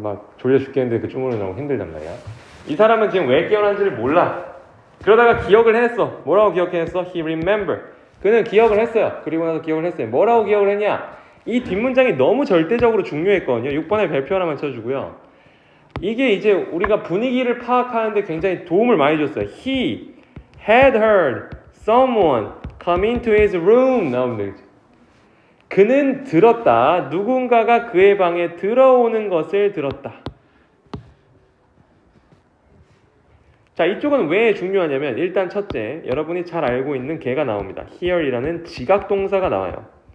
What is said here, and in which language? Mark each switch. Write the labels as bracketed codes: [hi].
[ko] 막 졸려 죽겠는데 그 주무르느라고 힘들단 말이야. 이 사람은 지금 왜 깨어난지를 몰라. 그러다가 기억을 했어. 뭐라고 기억했어? [en] He remembered. [ko] 그는 기억을 했어요. 그리고 나서 기억을 했어요. 뭐라고 기억을 했냐? 이 뒷문장이 너무 절대적으로 중요했거든요. 6번에 별표 하나만 쳐주고요. 이게 이제 우리가 분위기를 파악하는데 굉장히 도움을 많이 줬어요. [en] He had heard someone come into his room. [ko] 나옵니다. 그는 들었다. 누군가가 그의 방에 들어오는 것을 들었다. 자, 이쪽은 왜 중요하냐면 일단 첫째, 여러분이 잘 알고 있는 개가 나옵니다. hear이라는 지각동사가 나와요.